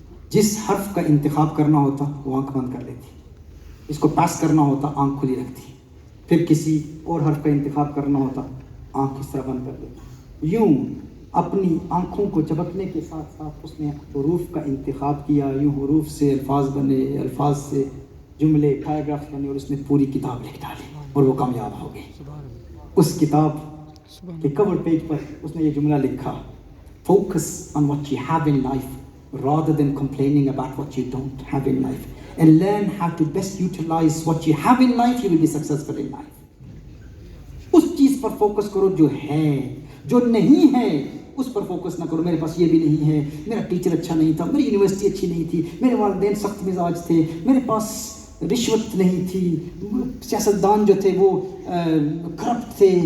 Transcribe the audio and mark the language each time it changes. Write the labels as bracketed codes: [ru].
[ur] جس حرف کا انتخاب کرنا ہوتا وہ آنکھ بند کر لیتی, اس کو پاس کرنا ہوتا آنکھ کھلی رکھتی, پھر کسی اور حرف کا انتخاب کرنا ہوتا آنکھ اس طرح بند کر دیتی. یوں اپنی آنکھوں کو چبکنے کے ساتھ ساتھ اس نے حروف کا انتخاب کیا. یوں حروف سے الفاظ بنے, الفاظ سے جملے, پیراگراف بنے, اور اس نے پوری کتاب لکھ ڈالی, اور وہ کامیاب ہو گئی. اس کتاب کے کور پیج پر اس نے یہ جملہ لکھا, [en] Focus on what you have in life rather than complaining about what you don't have in life, and learn how to best utilize what you have in life. You will be successful in life. [ur] اس چیز پر focus کرو جو ہے, جو نہیں ہے اس پر focus نہ کرو. میرے پاس یہ بھی نہیں ہے, میرا ٹیچر اچھا نہیں تھا, میری یونیورسٹی اچھی نہیں تھی, میرے والدین سخت مزاج تھے, میرے پاس رشوت نہیں تھی, سیاستدان جو تھے وہ کرپٹ تھے.